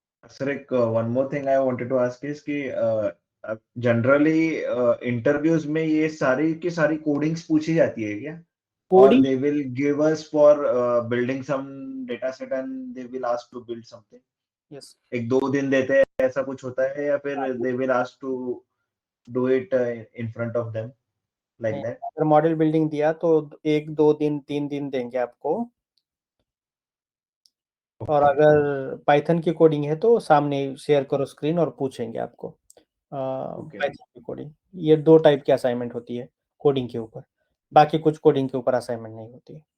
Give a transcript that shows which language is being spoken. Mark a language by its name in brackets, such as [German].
[English] sir एक one more thing I wanted to ask is कि generally interviews में [Hindi] ये सारी की सारी कोडिंग्स पूछी जाती है क्या? [English] Or coding they will give us for building some data set and they will ask to build something. Yes, [Hindi] 1-2 दिन देते हैं, ऐसा कुछ होता है या फिर [English] they will ask to do it in front of them like that? [Hindi] अगर मॉडल बिल्डिंग दिया तो 1-2 दिन 3 दिन देंगे आपको, और अगर पाइथन की कोडिंग है तो सामने शेयर करो स्क्रीन और पूछेंगे आपको पाइथन की कोडिंग. ये 2 टाइप की असाइनमेंट होती है कोडिंग के ऊपर, बाकी कुछ कोडिंग के ऊपर असाइनमेंट नहीं होती है.